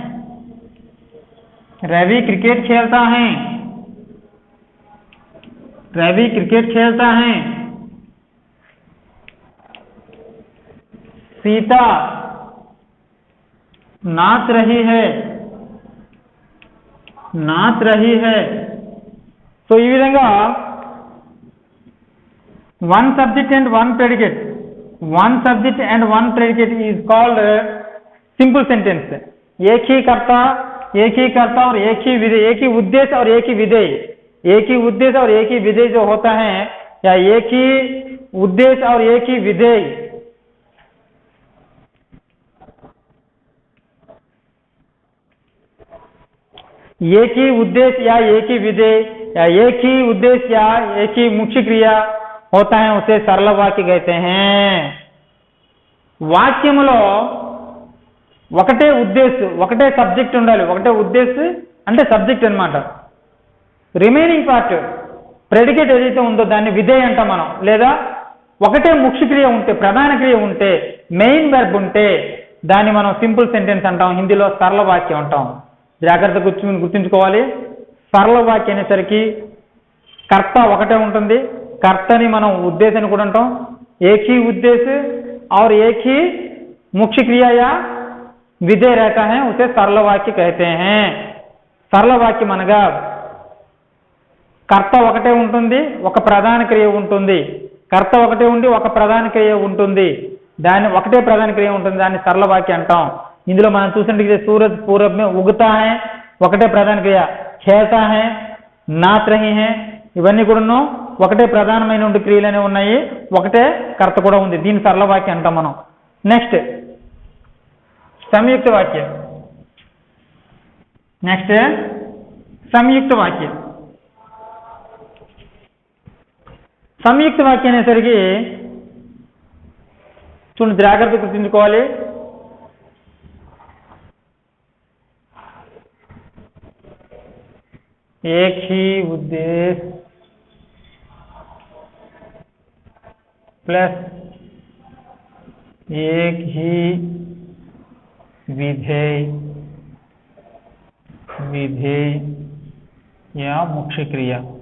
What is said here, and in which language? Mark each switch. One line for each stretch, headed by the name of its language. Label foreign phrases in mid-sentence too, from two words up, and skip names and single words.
Hindi: रवि क्रिकेट खेलता है। सीता नाच रही है।
English: तो
Telugu: ఈ విధంగా
English: one subject and one predicate is called simple sentence।
Hindi: एक ही कर्ता और एक ही विधेय, एक ही उद्देश्य और एक ही विधेय, एक ही उद्देश्य और एक ही विधेय जो होता है, या एक ही उद्देश्य और एक ही विधेय, एक ही उद्देश्य या एक ही विधेय या एक ही उद्देश्य या एक ही मुख्य क्रिया होता है, उसे सरल वाक्य कहते हैं।
Telugu: వాక్యములో ఒకటే ఉద్దేశ్యం, ఒకటే సబ్జెక్ట్ ఉండాలి। ఒకటే ఉద్దేశ్యం అంటే సబ్జెక్ట్ అన్నమాట।
English: remaining part predicate
Telugu: ఏదైతే ఉందో దాన్ని విధేయ అంటాం మనం, లేదా ఒకటే ముఖ్య క్రియ ఉంటే, ప్రధాన క్రియ ఉంటే,
English: main verb
Telugu: ఉంటే దాన్ని మనం
English: simple sentence
Telugu: అంటాం, హిందీలో సరళ వాక్యం అంటాం। జాగ్రత్తగా గుర్తుంచుకోవాలి। సరళ వాక్యం అనేసరికి కర్త ఒకటే ఉంటుంది, కర్తని మనం ఉద్దేశాన్ని కూడా అంటాం।
Hindi: एक ही उद्देश्य और एक ही मुख्य क्रिया या विधेय रहता है, उसे सरल वाक्य कहते हैं। सरल वाक्य
Telugu: అనగా కర్త ఒకటే ఉంటుంది, ఒక ప్రధాన క్రియ ఉంటుంది। కర్త ఒకటే ఉండి ఒక ప్రధాన క్రియ ఉంటుంది, దాన్ని ఒకటే ప్రధాన క్రియ ఉంటుంది, దాన్ని సరళ వాక్య అంటాం। ఇందులో మనం చూసినట్లయితే
Hindi: सूरज पूरब में उगता है
Telugu: ఒకటే ప్రధాన క్రియ,
Hindi: खेलता है, नाच रही है,
Telugu: ఇవన్నీ కూడాను ఒకటే ప్రధానమైన క్రియలనే ఉన్నాయి, ఒకటే కర్త కూడా ఉంది। దీన్ని సరళ వాక్యం అంటాం మనం। నెక్స్ట్ సంయుక్త వాక్యం। సంయుక్త వాక్యం అనేసరికి చూడండి, జాగ్రత్తగా గుర్తుంచుకోవాలి।
Hindi: एक ही उद्देश्य प्लस एक ही विधेय या मुख्य क्रिया।